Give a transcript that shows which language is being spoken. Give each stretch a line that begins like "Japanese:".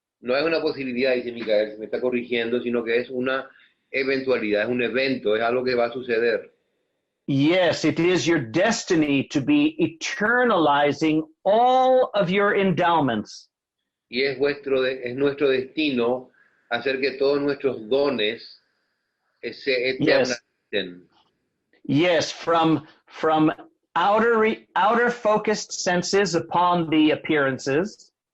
Spanish: No es una posibilidad, dice Micael, me está corrigiendo, sino que es una eventualidad, es un evento, es algo que va a suceder.
English: Yes, it is your destiny to be eternalizing all of your endowments.
Spanish: Y es nuestro destino hacer que todos nuestros dones se eternacen.
English: Yes, from outer focused senses upon the appearances,